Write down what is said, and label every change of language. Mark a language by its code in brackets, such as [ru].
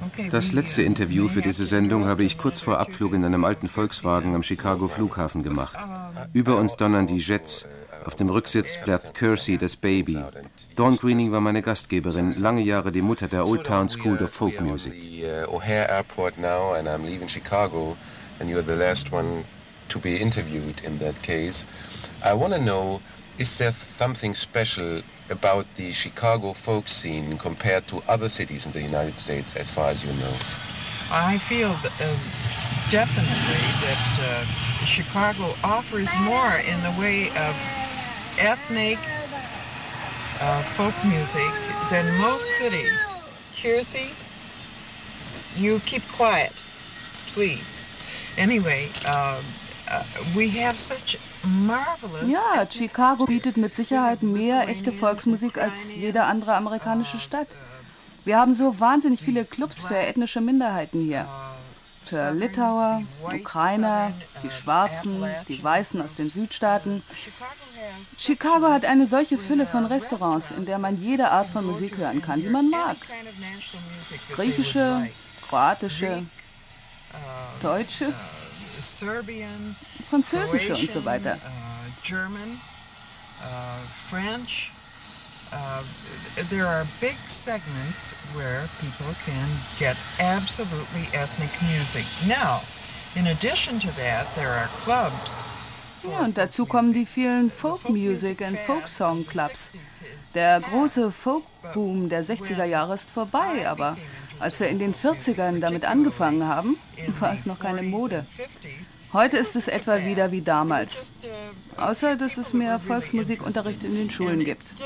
[de] Das letzte Interview für diese Sendung habe ich kurz vor Abflug in einem alten Volkswagen am Chicago Flughafen gemacht. Über uns donnern die Jets. Auf dem Rücksitz plärrt Kersey, das Baby. Dawn Greening war meine Gastgeberin, lange Jahre die Mutter der Old Town School of Folk Music. [en] O'Hare Airport now and I'm leaving Chicago and you're the last one to be interviewed in that case. I want to know, is there something special about the Chicago folk scene compared to other cities in the United States, as far as you know? I feel definitely that Chicago offers more in the way of ethnic folk music than most cities. Kersey, you keep quiet, please. Anyway, we have such marvelous. [de] Ja, Chicago bietet mit Sicherheit mehr echte Volksmusik als jede andere amerikanische Stadt. Wir haben so wahnsinnig viele Clubs für ethnische Minderheiten hier. Für Litauer, Ukrainer, die Schwarzen, die Weißen aus den Südstaaten. Chicago hat eine solche Fülle von Restaurants, in der man jede Art von Musik hören kann, die man mag. Griechische, kroatische, deutsche, [en] Serbian, [de] französische und so weiter. [en] German, French. There are big segments where people can get absolutely ethnic music. Now, in addition to that, there are clubs. [de] Ja, und dazu kommen die vielen Folk-Music- und Folk-Song-Clubs. Der große Folk-Boom der 60er Jahre ist vorbei, aber als wir in den 40ern damit angefangen haben, war es noch keine Mode. Heute ist es etwa wieder wie damals, außer dass es mehr Volksmusikunterricht in den Schulen gibt.